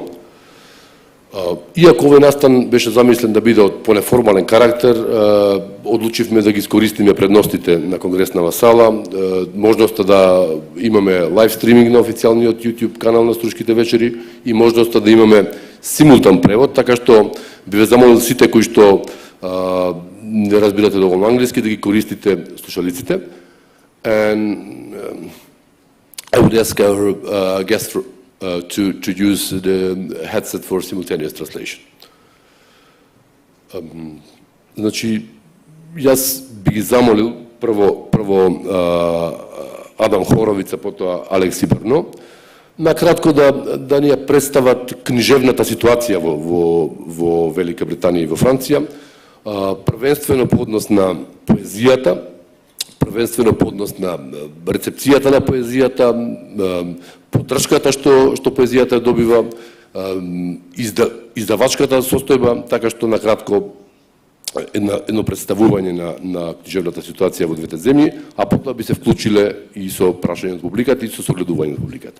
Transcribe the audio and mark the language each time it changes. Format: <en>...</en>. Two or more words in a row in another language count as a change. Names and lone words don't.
<mk>Иако овој настан беше замислен да биде од понеформален карактер, одлучивме да ги искористиме предностите на конгреснава сала, можноста да имаме</mk> <en>live streaming</en> <mk>на официјалниот YouTube канал на Струшките вечери и можноста да имаме симултан превод, така што би ве замолил сите кои што не разбирате доволно англиски да ги користите слушалиците.</mk> <en>And I would ask our guest to use the headset for simultaneous translation.</en> <mk>Значи, јас би ги замолил прво Адам Хоровица, потоа Алекси Берно, накратко да ни ја представат книжевната ситуација во Велика Британија и во Франција, првенствено по однос на поезијата, првенствено по однос на рецепцијата на поезијата, поддршката што поезијата добива, издавачката состојба, така што накратко едно представување на книжевната ситуација во двете земји, а потоа би се вклучиле и со прашање од публиката и со согледување од публиката.</mk>